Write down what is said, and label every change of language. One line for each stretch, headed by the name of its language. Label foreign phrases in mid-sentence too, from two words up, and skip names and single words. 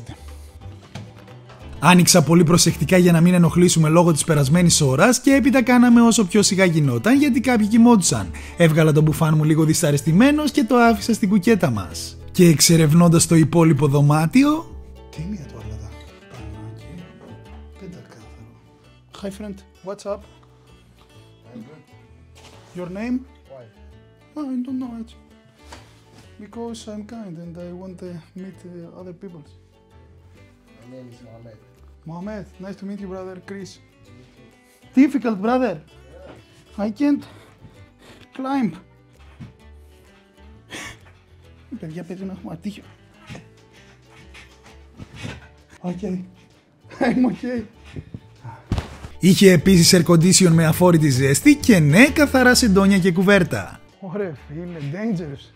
Greek: Άνοιξα πολύ προσεκτικά για να μην ενοχλήσουμε λόγω της περασμένης ώρας και έπειτα κάναμε όσο πιο σιγά γινόταν γιατί κάποιοι κοιμόντουσαν. Έβγαλα τον μπουφάν μου λίγο δυσαρεστημένος και το άφησα στην κουκέτα μας. Και εξερευνώντας το υπόλοιπο δωμάτιο. Τίμια τουαλέτα. Πανάκι. Πεντακάθαρο.
English: Hi friend, what's up? Your name? Why? I don't know it. Because I'm kind and I want to meet other people. My name is Mohamed. Mohamed, nice to meet you, brother. Chris. Difficult, brother. I can't climb.
Greek: Παιδιά, πρέπει να έχουμε ατύχιο.
English: Okay. I'm okay.
Greek: Είχε επίσης
English: air condition
Greek: με αφόρητη ζέστη και ναι, καθαρά σεντόνια και κουβέρτα. Ωραία φίλε, dangerous.